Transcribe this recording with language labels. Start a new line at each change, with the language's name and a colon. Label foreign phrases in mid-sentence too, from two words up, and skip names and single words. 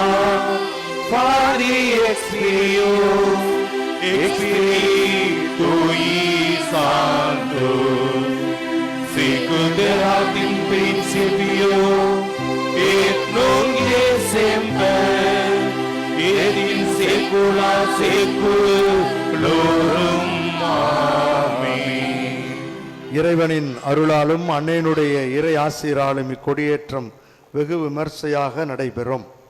Latin: Patri ex Filio, ex Spiritui Sancto, Sicut erat in principio, et nunc et semper, et in saecula saeculorum.
Tamil: இறைவனின் அருளாலும் அன்னையினுடைய இறை ஆசிராலும் இக்கொடியேற்றம் வெகு விமர்சையாக நடைபெறும்.